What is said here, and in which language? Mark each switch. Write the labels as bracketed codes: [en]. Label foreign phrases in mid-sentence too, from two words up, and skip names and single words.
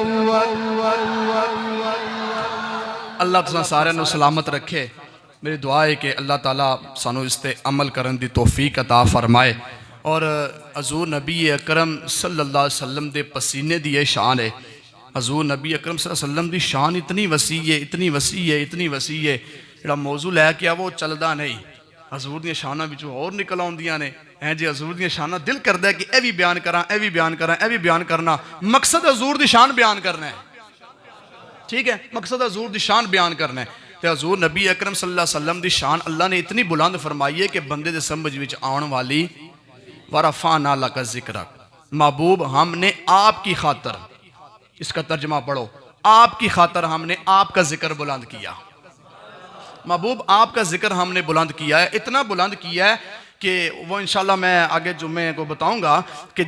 [pa] اللہ تساں ساریاں نوں سلامت رکھے. میری دعا ہے کہ اللہ تعالیٰ سانوں اس تے عمل کرن دی توفیق عطا فرمائے. اور حضور نبی اکرم [ar] صلى الله عليه وسلم [pa] دے پسینے دی یہ شان ہے. حضور نبی اکرم [ar] صلى الله عليه وسلم [pa] دی شان اتنی وسیع ہے، اتنی وسیع ہے، اتنی وسیع ہے، جہڑا موضوع لے کے آ وو چلدا نہیں. حضور دی شاناں وچوں ہور نکل آؤندیاں نے ہیں جی. حضور دی شاناں دل کردا ہے کہ اے بھی بیان کراں، اے بھی بیان کراں، اے بھی بیان کرنا. مقصد حضور دی شان بیان کرنا ہے، ٹھیک ہے، مقصد حضور دی شان بیان کرنا ہے. تو حضور نبی اکرم [ar] صلى الله عليه وسلم [pa] دی شان اللہ نے اتنی بلند فرمائی ہے کہ بندے دے سمجھ وچ آؤن والی [ar] ورفعنا لك ذكرك, [ur] محبوب ہم نے آپ کی خاطر، اس کا ترجمہ پڑھو، آپ کی خاطر ہم نے آپ کا ذکر بلند کیا. محبوب آپ کا ذکر ہم نے بلند کیا ہے، اتنا بلند کیا ہے کہ وہ ان شاء اللہ میں آگے جمعے کو بتاؤں گا کہ